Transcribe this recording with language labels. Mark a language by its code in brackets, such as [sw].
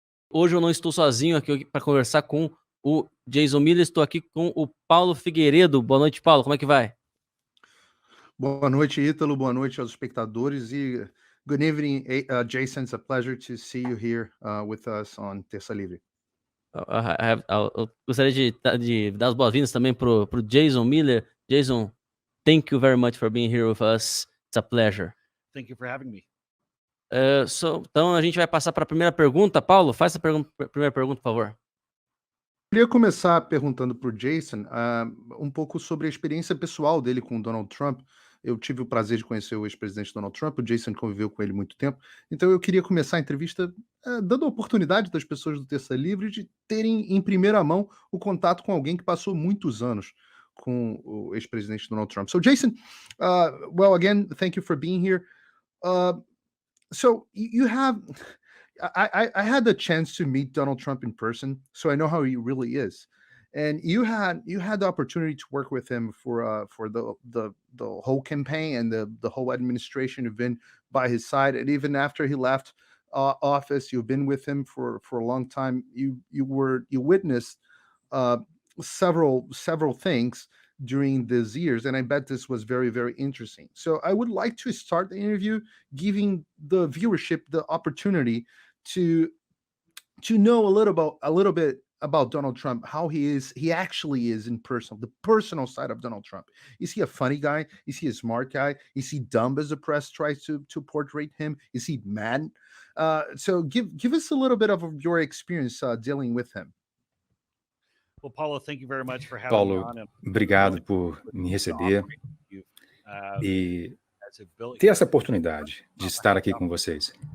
[pt] Hoje eu não estou sozinho aqui para conversar com o Jason Miller, estou aqui com o Paulo Figueiredo. Boa noite, Paulo, como é que vai? Boa noite, Ítalo. Boa noite aos espectadores. [en] E good evening, Jason. It's a pleasure to see you here with us on Terça Livre. [pt] Eu gostaria de dar as boas-vindas também pro Jason Miller. [en] Jason, thank you very much for being here with us. It's a pleasure. Thank you for having me. [pt] Então a gente vai passar para a primeira pergunta. Paulo, faz a primeira pergunta, por favor. Queria começar perguntando para o Jason um pouco sobre a experiência pessoal dele com o Donald Trump. Eu tive o prazer de conhecer o ex-presidente Donald Trump, o Jason conviveu com ele muito tempo, então eu queria começar a entrevista dando a oportunidade das pessoas do Terça Livre de terem em primeira mão o contato com alguém que passou muitos anos com o ex-presidente Donald Trump. [en] So Jason, well, again, thank you for being here. So you have... I had the chance to meet Donald Trump in person, so I know how he really is. And you had the opportunity to work with him for the whole campaign, and the whole administration. You've been by his side, and even after he left office, you've been with him for a long time. You witnessed several things during these years, and I bet this was very, very interesting. So I would like to start the interview giving the viewership the opportunity to know a little bit about Donald Trump, how he actually is in person, the personal side of Donald Trump. Is he a funny guy? Is he a smart guy? Is he dumb as the press tries to portray him? Is he mad? So give us a little bit of your experience dealing with him. Well, Paulo, thank you very much for having me Paulo, on. [pt] obrigado por me receber e ter essa oportunidade de estar aqui com vocês.